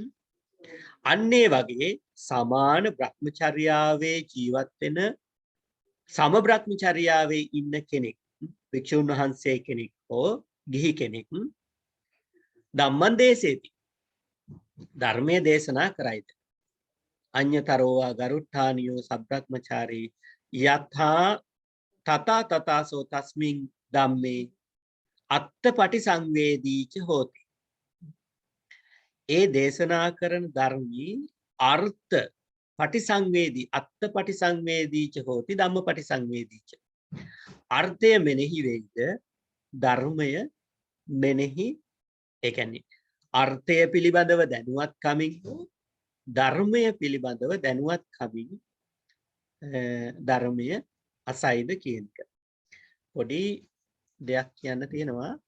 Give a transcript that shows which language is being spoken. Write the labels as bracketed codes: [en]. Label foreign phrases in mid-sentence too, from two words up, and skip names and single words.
[si] අන්න ඒ වගේ සමාන බ්‍රහ්මචර්යාවේ ජීවත් වෙන සම බ්‍රහ්මචර්යාවේ ඉන්න කෙනෙක් වික්ෂුන් වහන්සේ කෙනෙක් හෝ ගිහි කෙනෙක් [pi] ධම්මං දේශේති [si] ධර්මයේ දේශනා කරයිද [pi] අඤ්‍යතරෝවා ගරුට්ඨානියෝ සබ්‍රහ්මචාරී යථා තථාසෝ තස්මින් ධම්මේ අත්ථපටි සංවේදීච හෝති [si] ඒ දේශනා කරන ධර්මී අර්ථ පටිසංවේදී [pi] අත්ථපටි සංවේදීච හෝති ධම්මපටි සංවේදීච [si] අර්ථය මෙනෙහි වෙයිද ධර්මය මෙනෙහි ඒ කියන්නේ අර්ථය පිළිබඳව දැනුවත් කමින් ධර්මය පිළිබඳව දැනුවත් කමින් ධර්මය අසයිද කියන එක පොඩි දෙයක් කියන්න තියෙනවා